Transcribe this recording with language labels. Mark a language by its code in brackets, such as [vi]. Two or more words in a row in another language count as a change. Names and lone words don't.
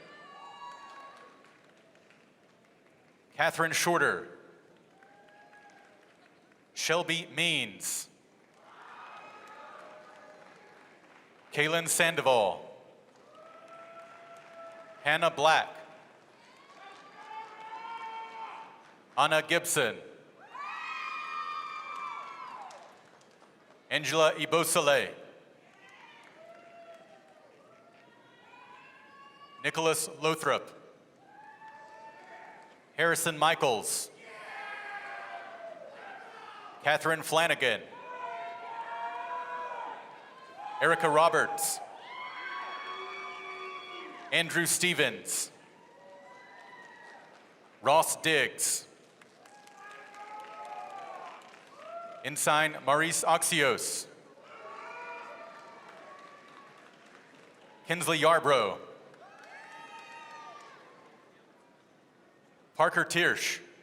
[en] Catherine Shorter. Shelby Means. Kaylin Sandoval. Hannah Black. Anna Gibson. Angela Ibosale. Nicholas Lothrop. Harrison Michaels. Catherine Flanagan. Erica Roberts. Andrew Stevens. Ross Diggs. Ensign Maurice Oxios. Kinsley Yarbrough. Parker Tiersch.